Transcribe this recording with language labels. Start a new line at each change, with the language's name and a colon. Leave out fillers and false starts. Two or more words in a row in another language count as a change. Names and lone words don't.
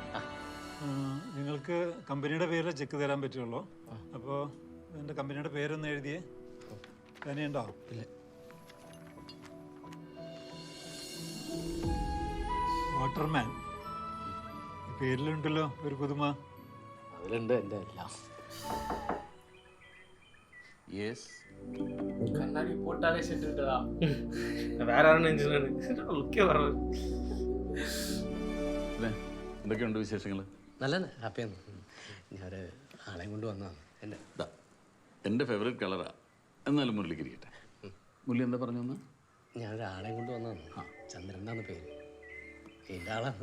Malayalam: നിങ്ങൾക്ക് കമ്പനിയുടെ പേരിൽ ചെക്ക് തരാൻ പറ്റുള്ളൂ. അപ്പോൾ എൻ്റെ കമ്പനിയുടെ പേരൊന്ന് എഴുതിയേ. തന്നെയുണ്ടോ? ഇല്ല. വാട്ടർമാൻ പേരിലുണ്ടല്ലോ ഒരു പുതുമ. അതിലുണ്ട് എൻ്റെ എല്ലാം.
Tamil: கண்ணாடி போட்டாலே செட் இருக்குதா? வேற யாரும்
Malayalam: ലുക്കേ പറഞ്ഞു. എന്തൊക്കെയുണ്ട് വിശേഷങ്ങൾ? നല്ല ഹാപ്പിയാണ്. ഞാൻ ആളെയും കൊണ്ട് വന്നതാണ്. എൻ്റെ ഫേവറേറ്റ് കളറാ. എന്നാലും മുരളിക്ക് ഇരിക്കട്ടെ. മുരളി എന്താ പറഞ്ഞു വന്ന്? ഞാനൊരാളെയും കൊണ്ട് വന്നതാണ്. ചന്ദ്രൻ എന്നാണ് പേര്. എൻ്റെ ആളാണ്.